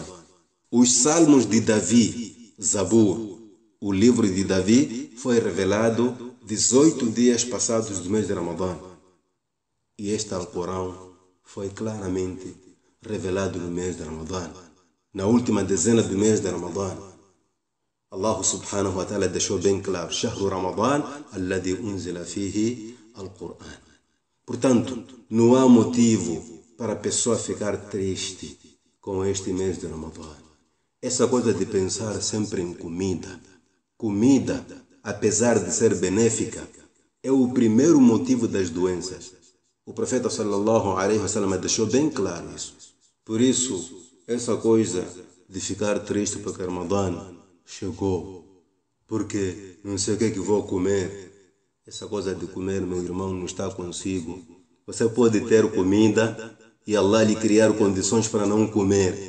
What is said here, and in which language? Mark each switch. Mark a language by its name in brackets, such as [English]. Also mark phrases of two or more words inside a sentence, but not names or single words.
[Portuguese] Os Salmos de Davi, Zabur, o livro de Davi, foi revelado 18 dias passados do mês de Ramadã. E este Alcorão foi claramente revelado no mês de Ramadã. Na última dezena do mês de Ramadã, [Arabic] Allah subhanahu wa ta'ala [Portuguese] deixou bem claro: [Arabic] Shahru Ramadã, alladhi unzila fihi al-Qur'an. [Portuguese] Portanto, não há motivo para a pessoa ficar triste com este mês de Ramadã. Essa coisa de pensar sempre em comida. Comida, apesar de ser benéfica, é o primeiro motivo das doenças. O profeta [Arabic] sallallahu alaihi wasallam [Portuguese] deixou bem claro isso. Por isso, essa coisa de ficar triste porque Ramadã chegou, porque não sei o que vou comer. Essa coisa de comer, meu irmão, não está consigo. Você pode ter comida e Allah lhe criar condições para não comer.